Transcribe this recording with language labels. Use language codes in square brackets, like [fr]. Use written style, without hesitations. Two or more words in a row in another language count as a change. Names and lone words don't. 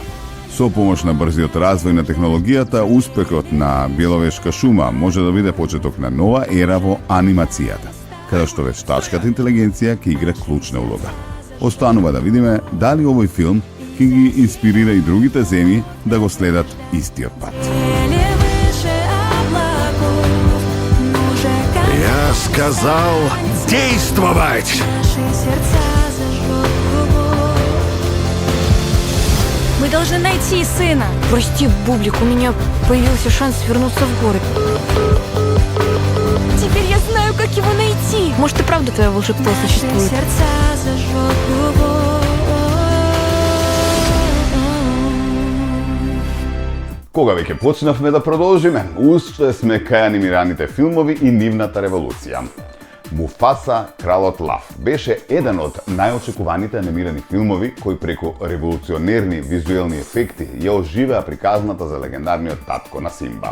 [mk] Со помош на брзиот развој на технологијата, успехот на Беловешка шума може да биде почеток на нова ера во анимацијата, каде што вештачката интелигенција ќе игра клучна улога. Останува да видиме дали овој филм ќе ги инспирира и другите земји да го следат истиот пат. [ru] Я сказал действовать! Наши сердца зажгут. Мы должны найти сына. Прости, Бублик, у меня появился шанс вернуться в город. Теперь я знаю, как его найти. Может, и правда твое волшебство Наши существует? сердца зажжет любовь. [mk] Кога веќе почнавме да продолжиме, уште сме кај анимираните филмови и нивната револуција. Муфаса, кралот лав, беше еден од најочекуваните анимирани филмови кои преку револуционерни визуелни ефекти ја оживеа приказната за легендарниот татко на Симба.